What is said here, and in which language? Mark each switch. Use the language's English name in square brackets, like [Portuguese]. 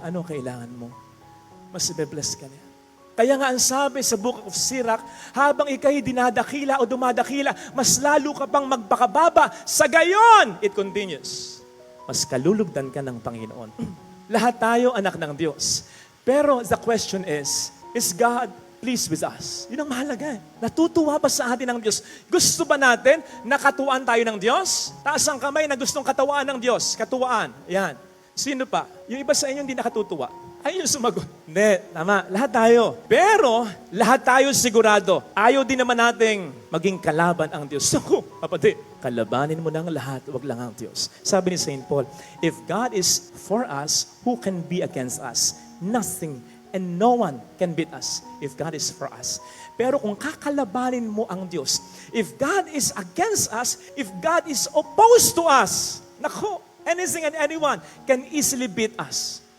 [Filipino] Ano kailangan mo? Mas ibe-bless ka niya. Kaya nga ang sabi sa Book of Sirach, habang ikay dinadakila o dumadakila, mas lalo ka pang magpakababa. Sa gayon, [English] it continues. [Filipino] Mas kalulugdan ka ng Panginoon. Lahat tayo anak ng Diyos. Pero [English] the question is God pleased with us? [Filipino] Yun ang mahalaga. Natutuwa ba sa atin ng Diyos? Gusto ba natin nakatuwaan tayo ng Diyos? Taas ang kamay na gustong katawaan ng Diyos. Katuwaan. Yan. Sino pa? Yung iba sa inyo hindi nakatutuwa. Ayun sumagot. Hindi, tama. Lahat tayo. Pero, lahat tayo sigurado. Ayaw din naman nating maging kalaban ang Diyos. So, kapatid, kalabanin mo ng lahat, wag lang ang Diyos. Sabi ni St. [English] Paul, if God is for us, who can be against us? Nothing and no one can beat us if God is for us. [Filipino] Pero kung kakalabanin mo ang Diyos, [English] if God is against us, if God is opposed to us, [Filipino] nako, [English] anything and anyone can easily beat us.